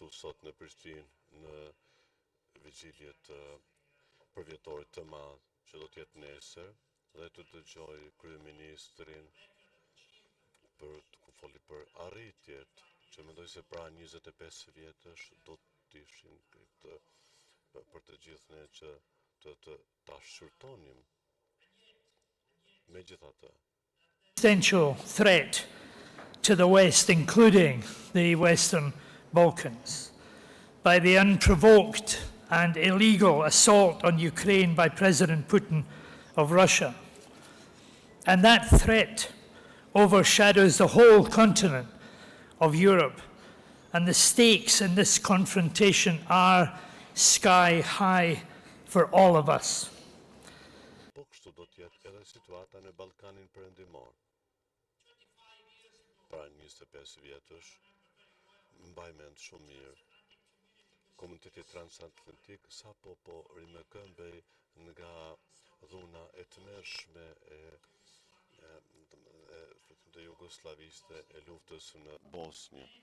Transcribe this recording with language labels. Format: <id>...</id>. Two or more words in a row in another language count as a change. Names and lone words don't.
<sq>sot në Prishtinë në vigjilje të përvjetorit të madh që do të jetë nesër dhe të dëgjoj kryeministrin për të foli për arritjet që mendoj se pra 25 vjetësh do të ishin për të gjithë ne që ta shqyrtonim. Megjithatë,</sq> <en>existential threat to the West, including the Western Balkans, by the unprovoked and illegal assault on Ukraine by President Putin of Russia. And that threat overshadows the whole continent of Europe, and the stakes in this confrontation are sky high for all of us.</en> <sq>Kështu do të jetë edhe situata në Ballkanin Perëndimor. Para 25 vjetësh, mbaj mend shumë mirë, komuniteti transatlantik sapo po rimëkëmbej nga dhuna e tmerrshme të Jugoslaviste e luftës në Bosnjë.</sq>